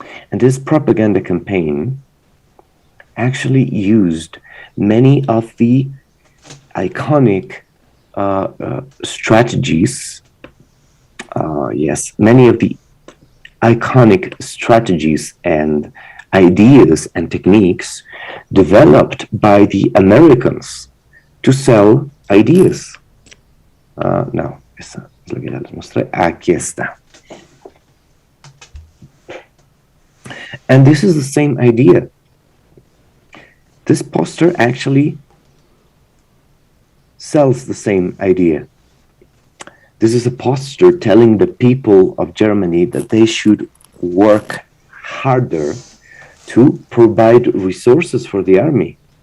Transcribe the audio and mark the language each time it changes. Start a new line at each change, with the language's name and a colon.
English: And this propaganda campaign actually used many of the iconic strategies. Yes, many of the iconic strategies and ideas and techniques developed by the Americans to sell ideas.
Spanish: No, esa es la que ya les mostré. Aquí está.
English: And this is the same idea. This poster actually sells the same idea. This is a poster telling the people of Germany that they should work harder to provide resources for the army.